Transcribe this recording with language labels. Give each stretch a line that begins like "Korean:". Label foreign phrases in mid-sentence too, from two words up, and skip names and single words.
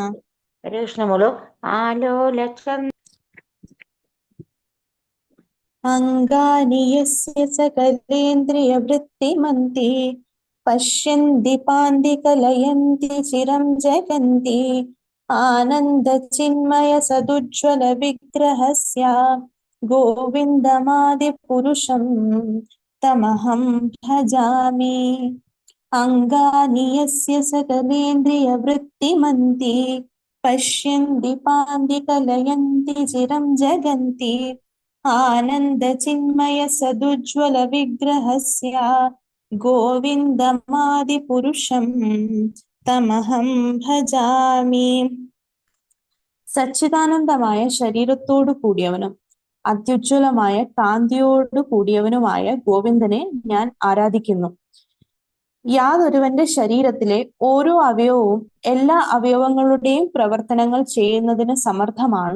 Malayalam: ഹരേ കൃഷ്ണ. മോളോ. ആലോലചന്ദ്ര
Sanskrit: അംഗാനി യസ്യ സകലേന്ദ്രിയവൃത്തിമന്തി പശ്യന്തി പാന്തി കലയന്തി ചിരം ജഗന്തി आनन्दचिन्मय सदुज्ज्वल विग्रहस्य गोविन्दमादिपुरुषं तमहं भजामि। अङ्गानि यस्य सकलेन्द्रियवृत्तिमन्ति पश्यन्ति पान्ति कलयन्ति चिरं जगन्ति आनन्दचिन्मय सदुज्ज्वल विग्रहस्य गोविन्दमादिपुरुषं തമഹം ഭജാമി.
Malayalam: സച്ചിദാനന്ദമായ ശരീരത്തോടു കൂടിയവനും അത്യുജ്വലമായ കാന്തിയോടു കൂടിയവനുമായ ഗോവിന്ദനെ ഞാൻ ആരാധിക്കുന്നു. യാതൊരുവന്റെ ശരീരത്തിലെ ഓരോ അവയവവും എല്ലാ അവയവങ്ങളുടെയും പ്രവർത്തനങ്ങൾ ചെയ്യുന്നതിന് സമർത്ഥമാണോ?